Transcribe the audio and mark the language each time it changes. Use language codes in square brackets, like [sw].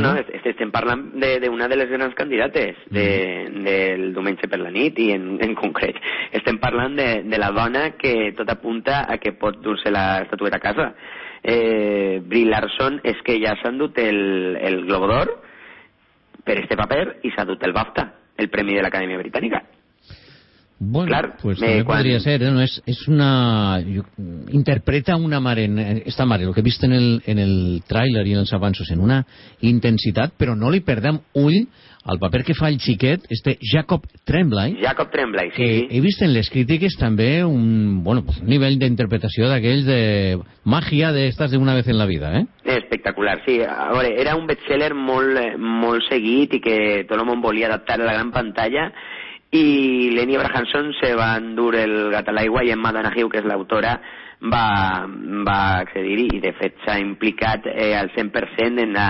[ca] No, estem parlant d'una de les grans candidates del diumenge per la nit, i en concret estem parlant de la dona que tot apunta a que pot dur-se la estatueta a casa. Brie Larson és que ja s'ha endut el Globo d'Or per este paper, i s'ha endut el BAFTA, el Premi de l'Acadèmia Britànica. [es] Bueno, claro, pues también podría ser, ¿no? Es una... Interpreta [ca] una mare, esta mare, [es] lo que viste en el tráiler y en los avances, en una intensidad, pero no le [ca] perdem ull al papel que fa el chiquet, [es] este Jacob Tremblay, sí. He visto en las críticas también un nivel de interpretación de aquel de magia de estas de una vez en la vida, ¿eh? Espectacular, sí. Ahora, era un bestseller [ca] molt, molt seguit, [es] y que todo el mundo volía adaptar a la gran pantalla, [ca] i Lenny Abrahamson se va endur el gat a l'aigua, i Emma Donahue, que és l'autora, va accedir, i de fet s'ha implicat al 100%